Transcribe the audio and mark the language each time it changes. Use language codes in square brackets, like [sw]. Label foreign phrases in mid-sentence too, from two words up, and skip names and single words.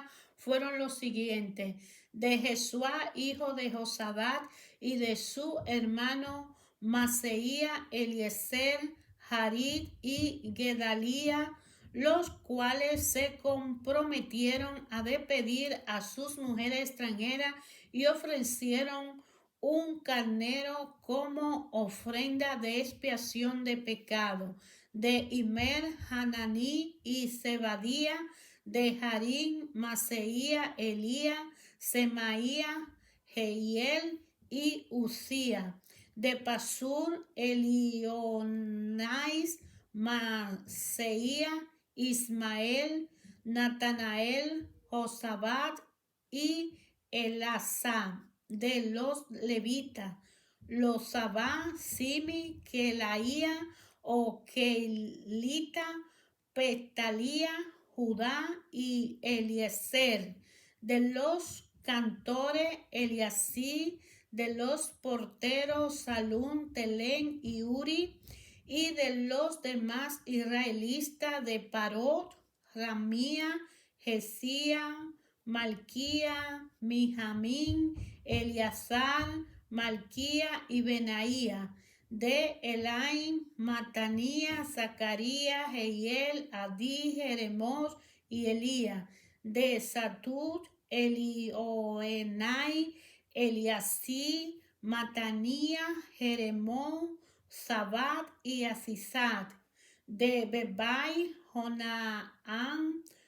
[es] fueron los siguientes: de Jesuá, hijo de Josadat, y de su hermano Maseía, Eliezer, Harid y Gedalía, los cuales se comprometieron a despedir a sus mujeres extranjeras y ofrecieron un carnero como ofrenda de expiación de pecado. De Imer, Hananí y Zebadía; de Harim, Maseía, Elía, Semaía, Jehiel y Usía; de Pasur, Elionais, Maseía, Ismael, Natanael, Josabad y Elazá; de los levitas, los Sabá, Simi, Kelaía o Kelita, Petalía, Judá y Eliezer; de los cantores, Eliasí; de los porteros, Salún, Telén y Uri; y de los demás israelitas, de Parot, Ramía, Jesía, Malquía, Mijamín, Eleazar, Malquía y Benaía; de Elaim, Matanía, Zacarías, Jehiel, Adí, Jeremot y Elía; de Satut, Elioenai, Eliasí, Matanía, Jeremot, Sabat y Asisat; de Bebai, Jonaán,